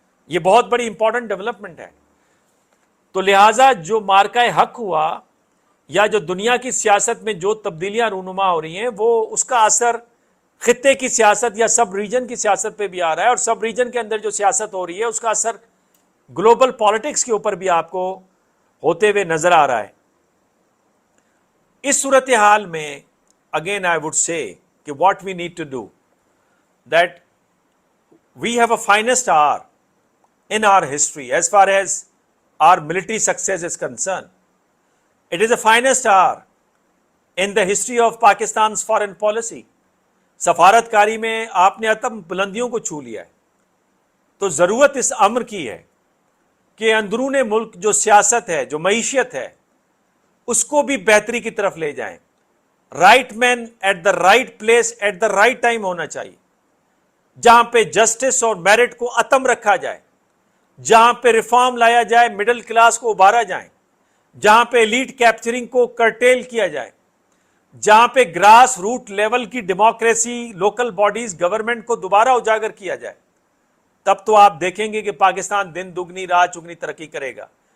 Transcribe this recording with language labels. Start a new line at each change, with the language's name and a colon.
Urdu: یہ بہت بڑی امپورٹنٹ ڈیولپمنٹ ہے. تو لہٰذا جو مارکہ حق ہوا یا جو دنیا کی سیاست میں جو تبدیلیاں رونما ہو رہی ہیں، وہ اس کا اثر خطے کی سیاست یا سب ریجن کی سیاست پہ بھی آ رہا ہے، اور سب ریجن کے اندر جو سیاست ہو رہی ہے اس کا اثر گلوبل پالیٹکس کے اوپر بھی آپ کو ہوتے ہوئے نظر آ رہا ہے. اس صورتحال میں
English: Again I would say کہ what we need to do that we have a finest hour in our history as far as our military success is concerned. It is the finest hour in the history of Pakistan's foreign policy.
Urdu: سفارتکاری میں آپ نے عتم بلندیوں کو چھو لیا ہے. تو ضرورت اس امر کی ہے کہ اندرون ملک جو سیاست ہے، جو معیشت ہے، اس کو بھی بہتری کی طرف لے جائیں.
English: right man at the right place at the right time
Urdu: ہونا چاہیے، جہاں پہ جسٹس اور میرٹ کو عتم رکھا جائے، جہاں پہ ریفارم لایا جائے، مڈل کلاس کو ابھارا جائے، جہاں پہ ایلیٹ کیپچرنگ کو کرٹیل کیا جائے، جہاں پہ گراس روٹ لیول کی ڈیموکریسی، لوکل باڈیز، گورنمنٹ کو دوبارہ اجاگر کیا جائے، تب تو آپ دیکھیں گے کہ پاکستان دن دگنی رات چگنی ترقی کرے گا.